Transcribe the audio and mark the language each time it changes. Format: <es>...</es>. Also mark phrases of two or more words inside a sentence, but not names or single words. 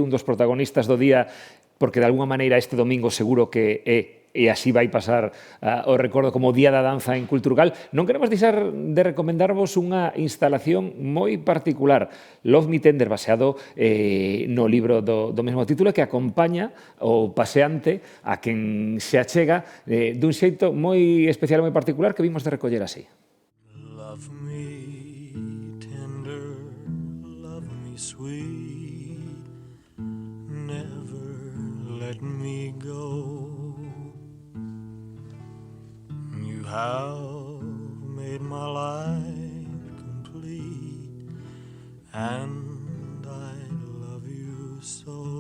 <gl>un dos protagonistas do día, porque de alguma maneira este domingo seguro que é, e así vai pasar o recordo como Día da Danza en Culturgal, non queremos deixar de recomendarvos unha instalación moi particular, Love Me Tender, baseado no libro do mesmo título, que acompaña o paseante a quen se achega dun xeito moi especial e moi particular que vimos de recoller así.</gl> <en>Love me tender, love me sweet, never let me go. You have made my life complete, and I love you so.</en>